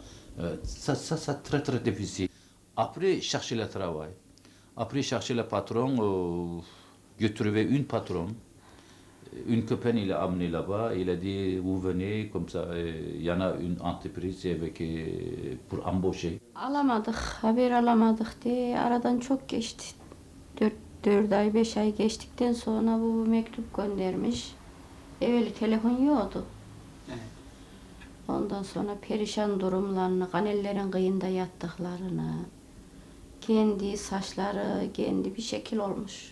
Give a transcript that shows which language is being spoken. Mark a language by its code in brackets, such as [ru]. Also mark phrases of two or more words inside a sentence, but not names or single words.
[fr] Ça, c'est très très difficile. Après, chercher le travail. Après, chercher le patron, j'ai trouvé une patronne. Une copine, il a amené là-bas, il a dit, vous venez, comme ça, il y en a une entreprise avec, pour embaucher. [tr] Alamadık, haber alamadık diye aradan çok geçti. 4 ay, 5 ay geçtikten sonra bu mektup göndermiş. Evveli telefon yoktu. Evet. Ondan sonra perişan durumlarını, kanellerin kıyında yattıklarını, kendi saçları, kendi bir şekil olmuş.